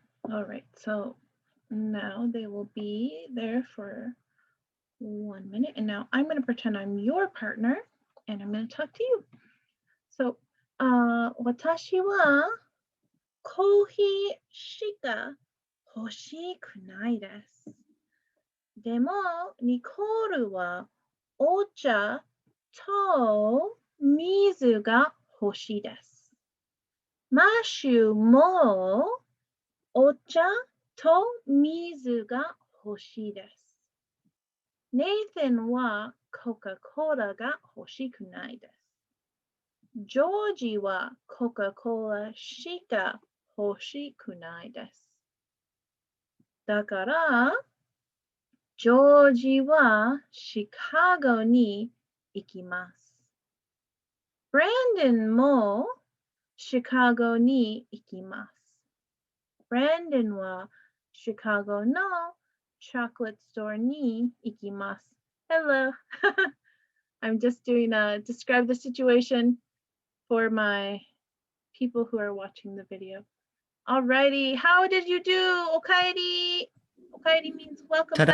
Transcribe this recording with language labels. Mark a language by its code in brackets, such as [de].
[en] All right, so now they will be there for 1 minute. And now I'm going to pretend I'm your partner and I'm going to talk to you. [ja] So, 私はコーヒーしか欲しくないです。でも、ニコールはお茶と水が欲しいです。マシュもお茶と水が欲しいです。ネイサンはコカ・コーラが欲しくないです。ジョージはコカ・コーラしか欲しくないです。だから、ジョージはシカゴに行きます。ブランドンもシカゴに行きます。ブランドンはシカゴのチョコレートストアに行きます。 [en] Hello. I'm just doing describe the situation for my people who are watching the video. Alrighty, how did you do, Okairi? Okairi means welcome back.